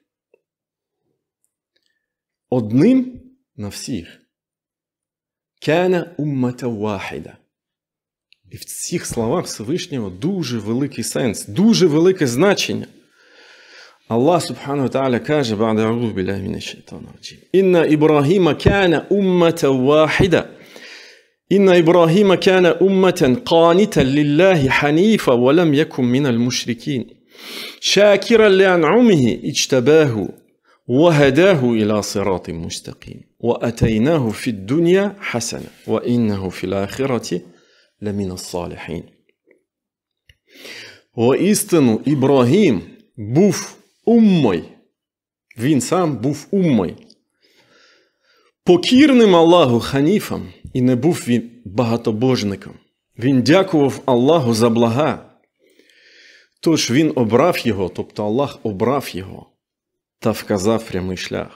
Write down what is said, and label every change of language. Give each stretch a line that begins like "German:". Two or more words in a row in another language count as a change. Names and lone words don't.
Ukrainian: Одним на всіх.
Arabic: كان أمة واحدة.
Ukrainian: І в цих словах Всевишнього дуже великий сенс, дуже велике значення.
Arabic: الله سبحانه وتعالى каже, بعد أعوذ بالله من الشيطان الرجيم. إن إبراهيم كان أمة واحدة. إن إبراهيم كان أمة قانتا لله حنيفا ولم يك من المشركين. شاكرا لأنعمه اجتباه. وهداه إلى صراط مستقيم وأتيناه في الدنيا حسنة وإنه في الآخرة لمن الصالحين.
Ukrainian: Воістину Ібрагім був уммою. Він сам був уммою. Покірним Аллаху ханіфом і не був він багатобожником. Він дякував Аллаху за блага. Тож він обрав його, тобто Аллах обрав його та вказав прямий шлях.